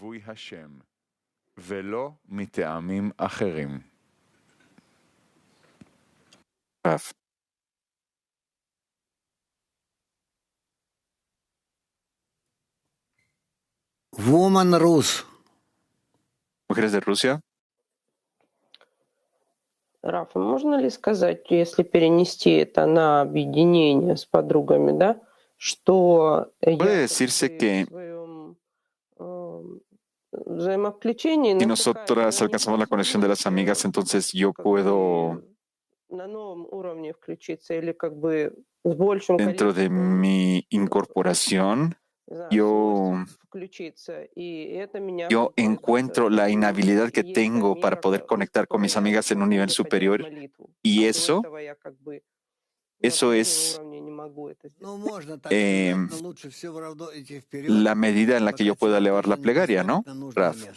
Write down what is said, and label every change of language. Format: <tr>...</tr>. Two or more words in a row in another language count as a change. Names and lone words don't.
<es>Rav.</es> <en>Woman Rus.</en> <es>Mujeres de Rusia.</es> <ru>Раф, можно ли сказать, если перенести это на объединение с подругами, да, что</ru> <es>Puede decirse que</es> <ru>взаимовключение</ru> <es>si nosotras alcanzamos la conexión de las amigas, entonces yo puedo,</es> <ru>на новом уровне включиться или как бы с большим</ru> <es>dentro de mi incorporación, yo encuentro la inhabilidad que tengo para poder conectar con mis amigas en un nivel superior y eso es la medida en la que yo puedo elevar la plegaria, ¿no, Raf?</es>